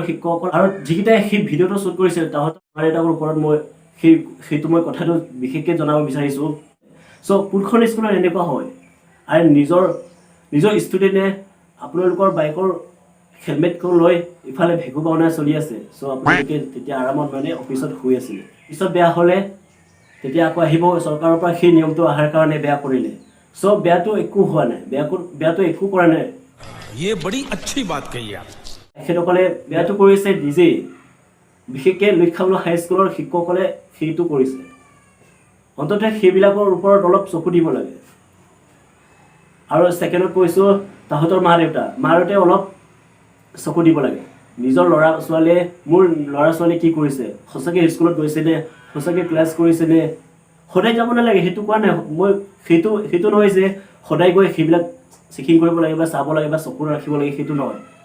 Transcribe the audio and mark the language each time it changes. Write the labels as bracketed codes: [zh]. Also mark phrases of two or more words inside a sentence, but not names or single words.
[as] শিক্ষকসকল আৰু যিকেইটাই সেই ভিডিঅ'টো শ্বুট কৰিছিল তাহাঁতৰ মা দেউতাকৰ ওপৰত মই সেইটো মই কথাটো বিশেষকৈ জনাব বিচাৰিছোঁ চ' কোনখন স্কুলত এনেকুৱা হয় আৰু নিজৰ ষ্টুডেণ্টে আপোনালোকৰ বাইকৰ হেলমেটখন লৈ ইফালে ভেকু ভাওনা চলি আছে চ' আপোনালোকে তেতিয়া আৰামত মানে অফিচত শুই আছিলে পিছত বেয়া হ'লে তেতিয়া আকৌ আহিব চৰকাৰৰ পৰা সেই নিয়মটো অহাৰ কাৰণে বেয়া কৰিলে চ' বেয়াটো একো হোৱা নাই বেয়াটো একো কৰা নাই [hi] ये बड़ी अच्छी बात कही आप [as] তেখেতসকলে বেয়াটো কৰিছে নিজেই বিশেষকৈ লুইখাবলো হাইস্কুলৰ শিক্ষকসকলে সেইটো কৰিছে অন্ততঃ সেইবিলাকৰ ওপৰত অলপ চকু দিব লাগে আৰু ছেকেণ্ডত কৈছোঁ তাহাঁতৰ মা দেউতাই অলপ চকু দিব লাগে নিজৰ ল'ৰা ছোৱালীয়ে মোৰ ল'ৰা ছোৱালীয়ে কি কৰিছে সঁচাকৈ স্কুলত গৈছেনে সঁচাকৈ ক্লাছ কৰিছেনে সদায় যাব নালাগে সেইটো কোৱা নাই মই সেইটো নহয় যে সদায় গৈ সেইবিলাক চেকিং কৰিব লাগে বা চাব লাগে বা চকু ৰাখিব লাগে সেইটো নহয়